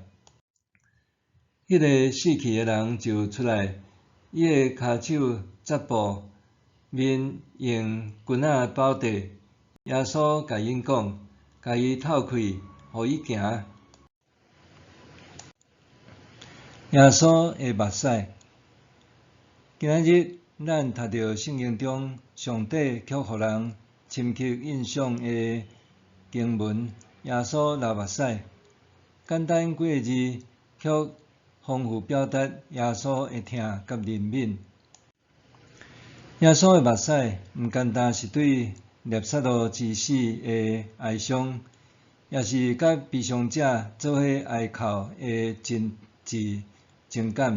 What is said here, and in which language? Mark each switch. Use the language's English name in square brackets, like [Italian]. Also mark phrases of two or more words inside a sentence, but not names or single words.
[Min Nan Chinese] 迄个死去的人就出来，伊的骹手扎布，面用棍仔包地。耶稣甲因讲，甲伊透开，互伊行。耶稣的目屎。今仔日咱读到圣经中上帝却互人深刻印象的经文，耶稣流目屎。简单几个字，却丰富表达耶稣的疼甲怜悯。耶稣的目屎毋单单是对纳撒路之死的哀伤，也是甲悲伤者做伙哀哭的真挚情感。